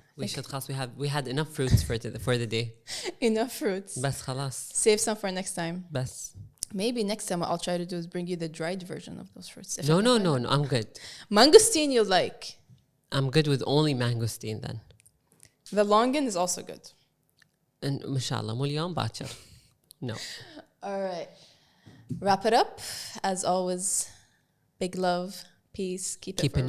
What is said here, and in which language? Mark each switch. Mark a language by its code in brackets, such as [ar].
[ar] خلاص [en] we had enough fruits for the day. Enough fruits. [ar] بس خلاص. [en] Save some for next time. [ar] بس. [en] Maybe next time what I'll try to do is bring you the dried version of those fruits. No. I'm good. Mangosteen you'll like. I'm good with only mangosteen then. The longan is also good. [ar] إن شاء الله مو اليوم باكر. [en] No. All right. Wrap it up. As always, big love, peace. Keeping